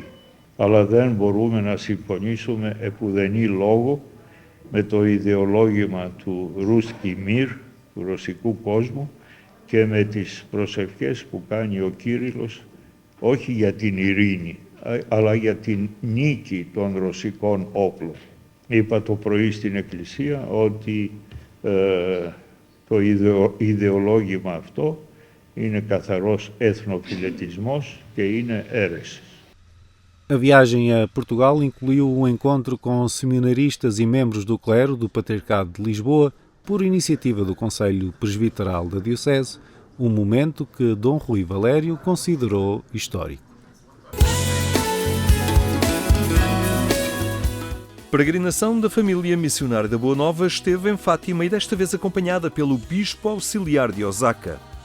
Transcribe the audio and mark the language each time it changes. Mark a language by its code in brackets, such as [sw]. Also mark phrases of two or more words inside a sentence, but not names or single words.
[el] Αλλά δεν μπορούμε να συμφωνήσουμε επουδενή λόγο με το ιδεολόγημα του [ru] Русский мир, [el] του ρωσικού κόσμου, και με τις προσευχές που κάνει ο Κύριλλος, όχι για την ειρήνη, αλλά για την νίκη των ρωσικών όπλων. Είπα το πρωί στην Εκκλησία ότι το ιδεολόγημα αυτό είναι καθαρός εθνοφιλετισμός και είναι αίρεσης. [pt] A viagem a Portugal incluiu um encontro com seminaristas e membros do clero do Patriarcado de Lisboa por iniciativa do Conselho Presbiteral da Diocese, um momento que Dom Rui Valério considerou histórico. Peregrinação da família missionária da Boa Nova esteve em Fátima e desta vez acompanhada pelo Bispo Auxiliar de Osaka.